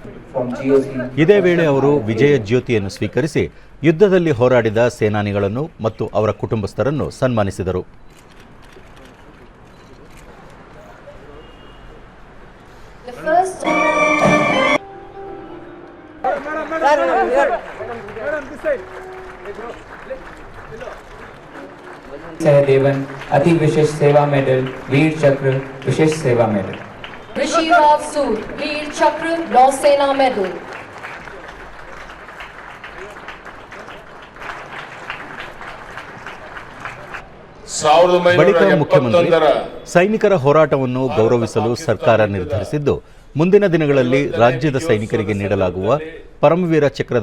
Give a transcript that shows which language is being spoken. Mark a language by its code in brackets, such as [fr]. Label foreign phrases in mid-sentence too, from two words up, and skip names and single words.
[en] from GOC. [kn] ಇದೇ ವೇಳೆ ಅವರು ವಿಜಯ ಜ್ಯೋತಿಯನ್ನು ಸ್ವೀಕರಿಸಿ ಯುದ್ಧದಲ್ಲಿ ಹೋರಾಡಿದ ಸೇನಾನಿಗಳನ್ನು ಮತ್ತು ಅವರ ಕುಟುಂಬಸ್ಥರನ್ನು ಸನ್ಮಾನಿಸಿದರು. [hi] सहदेवन अति विशेष सेवा मेडल, वीर चक्र विशेष सेवा मेडल. ऋषिराज सूद वीर चक्र नौसेना मेडल. [kn] ಬಳಿಕ ಮುಖ್ಯಮಂತ್ರಿ ಸೈನಿಕರ ಹೋರಾಟವನ್ನು ಗೌರವಿಸಲು ಸರ್ಕಾರ ನಿರ್ಧರಿಸಿದ್ದು, ಮುಂದಿನ ದಿನಗಳಲ್ಲಿ ರಾಜ್ಯದ ಸೈನಿಕರಿಗೆ ನೀಡಲಾಗುವ ಪರಮವೀರ ಚಕ್ರದ